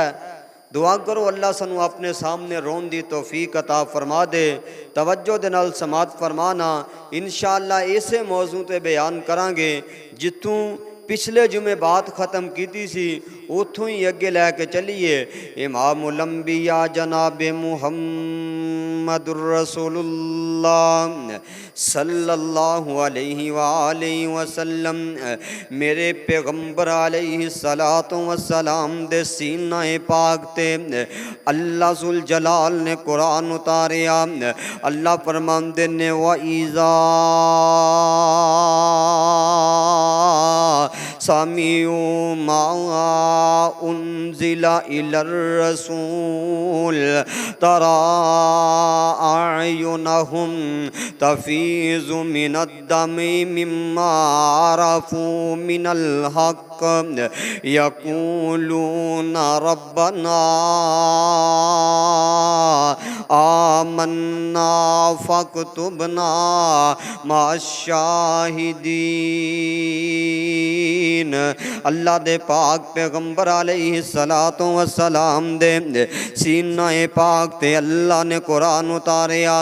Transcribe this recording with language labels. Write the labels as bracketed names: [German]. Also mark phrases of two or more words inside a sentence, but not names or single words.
[Punjabi] دعا کرو اللہ سانوں اپنے سامنے رون دی توفیق عطا فرما دے. توجہ دے نال سماعت فرمانا۔ ان شاء اللہ ایسے موضوع تے بیان کراں گے جتھوں پچھلے جمعے بات ختم کیتی سی اوتھوں ای اگے لے کے چلیے. [Arabic] إمام الأنبياء [Punjabi] جناب محمد رسول اللہ [Arabic] صلى الله عليه وسلم [Punjabi] میرے پیغمبر [Arabic] عليه الصلاة والسلام [Punjabi] دے سینہ پاک تے اللہ ذوالجلال نے قرآن اتاریا. اللہ فرماندے نے [Arabic] وإذا سمعوا ما أنزل إلى الرسول ترى أعينهم تفيض من الدمع مما عرفوا من الحق يقولون ربنا آمنا فاكتبنا مع الشاهدين. [Punjabi] اللہ دے پاک پیغمبر [Arabic] عليه الصلاة والسلام [Punjabi] دے سینہ پاک تے اللہ نے قرآن اتاریا.